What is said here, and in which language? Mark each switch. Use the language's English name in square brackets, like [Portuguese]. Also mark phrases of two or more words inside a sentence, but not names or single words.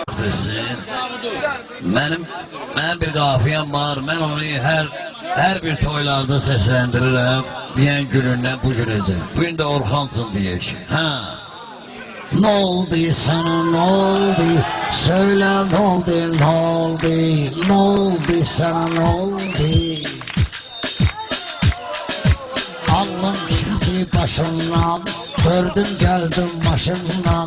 [Azerbaijani] versin. Mənim bir qafiyəm var, mən onu hər bir toylarda səsləndirirəm. Deyən günündən bu günəcə. Bu gün də Orxansın deyək. [Turkish] Ne oldu sana, ne oldu? Söyle ne oldu, ne oldu? Ne oldu sana, ne oldu? Ağlım çıktı başımdan, gördüm geldim başımdan.